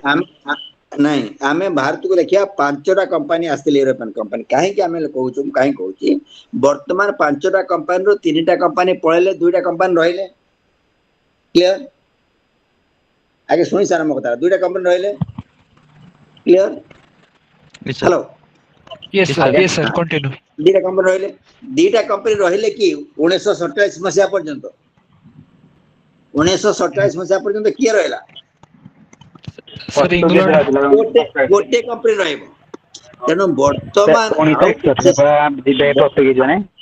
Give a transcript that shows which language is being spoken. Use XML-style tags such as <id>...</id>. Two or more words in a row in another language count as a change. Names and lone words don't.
<or>ନାଇଁ ଆମେ ଭାରତକୁ ଦେଖିବା 5ଟା କମ୍ପାନୀ ଆସିଥିଲେ,</or> <en>European company.</en> <or>କାହିଁକି ଆମେ କହୁଛୁ? ମୁଁ କାହିଁକି କହୁଛି? ବର୍ତ୍ତମାନ 5ଟା କମ୍ପାନୀରୁ 3ଟା କମ୍ପାନୀ ପଳେଇଲେ, 2ଟା କମ୍ପାନୀ ରହିଲେ। କ୍ଲିୟର? ଆगे ଶୁଣି ସାର ମୋ କଥା। 2ଟା କମ୍ପାନୀ ରହିଲେ, କ୍ଲିୟର?</or> <en>Yes, sir. ହ୍ୟାଲୋ, Yes, Yes, sir. sir. Yes, sir. Continue.</en> <or>2ଟା କମ୍ପାନୀ ରହିଲେ। 2ଟା କମ୍ପାନୀ ରହିଲେ କି 1947 ମସିହା ପର୍ଯ୍ୟନ୍ତ। 1947 ମସିହା ପର୍ଯ୍ୟନ୍ତ କିଏ ରହିଲା? Sir, ପର୍ତ୍ତୁଗୀଜ England. ରହିଥିଲା। ଗୋଟେ କମ୍ପାନୀ ରହିବ। ତେଣୁ ବର୍ତ୍ତମାନ 1961 ଯିବେ ପର୍ତ୍ତୁଗୀଜ ମାନେ।</or>